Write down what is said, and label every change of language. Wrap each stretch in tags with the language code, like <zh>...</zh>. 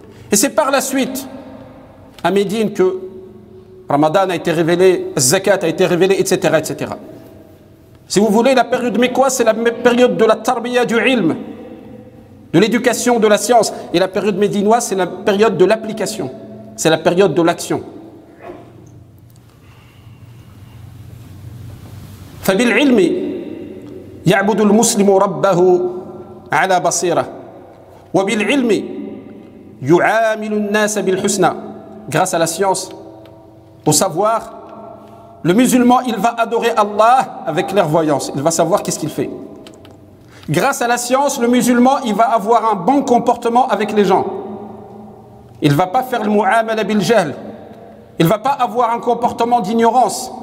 <fr>Et c'est par la suite, à Médine, que Ramadan a été révélé, Zakat a été révélé, etc., etc. Si vous voulez, la période mécoise, c'est la période de la tarbiya du ilm, de l'éducation, de la science. Et la période médinoise, c'est la période de l'application. C'est la période de l'action.</fr> <ar>فبالعلم يعبد المسلم ربه على بصيرة وبالعلم يعامل الناس بالحسنى.</ar> <fr>Grâce à la science, au savoir, le musulman, il va adorer Allah avec clairvoyance. Il va savoir qu'est-ce qu'il fait. Grâce à la science, le musulman, il va avoir un bon comportement avec les gens. Il ne va pas faire le mu'amala bil jahl. Il ne va pas avoir un comportement d'ignorance.</fr>